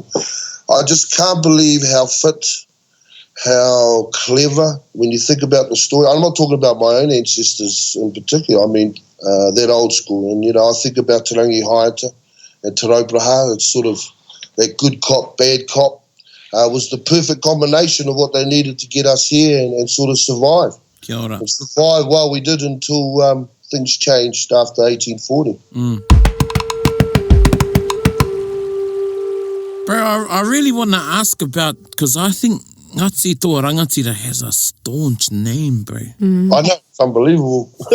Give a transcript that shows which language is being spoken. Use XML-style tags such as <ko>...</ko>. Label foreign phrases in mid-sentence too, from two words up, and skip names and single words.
<en>I just can't believe how fit, how clever, when you think about the story. I'm not talking about my own ancestors in particular. I mean, that old school. And, I think about Te Rangi Haiata and Te Raupraha. It's sort of that good cop, bad cop. was the perfect combination of what they needed to get us here and sort of survive.</en> <mi>Kia ora.</mi> <en>And survive while we did until things changed after 1840. Bro, I really want to ask about, because I think Ngāti Toa Rangatira has a staunch name, bro. I know, it's unbelievable.</en>